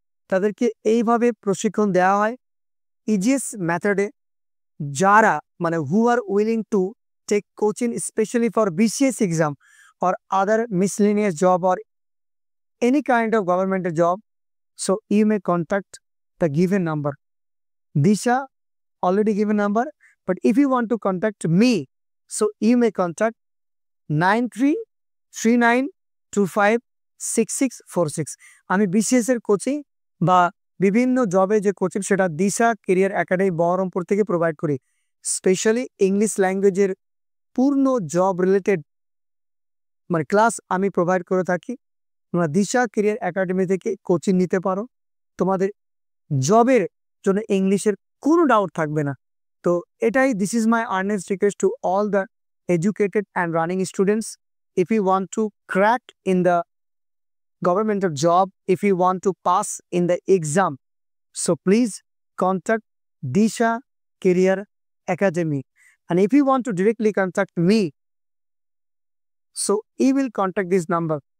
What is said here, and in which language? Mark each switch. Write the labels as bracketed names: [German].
[Bangla] তাদেরকে এইভাবে প্রশিক্ষণ দেওয়া হয় ইজিএস মেথডে, যারা মানে [English] Who are willing to take coaching specially for BCS exam or other miscellaneous job or any kind of government job. So you may contact the given number. Disha already given number, but if you want to contact me, so you may contact 9339256646. [Bangla] আমি BCS এর coaching বা বিভিন্ন জবে যে coaching সেটা দিশা career academy Baharampur থেকে provide করি। Specially English ল্যাঙ্গুয়েজের পূর্ণ জব রিলেটেড মানে ক্লাস আমি প্রোভাইড করে থাকি। তোমরা দিশা কেরিয়ার একাডেমি থেকে কোচিং নিতে পারো, তোমাদের জবের জন্য ইংলিশের কোনো ডাউট থাকবে না। [English] তো এটাই, this is my earnest request to all the educated and running students. If you want to crack in the government job, if you want to pass in the exam, so please contact Disha Career Academy. And if you want to directly contact me, so you will contact this number.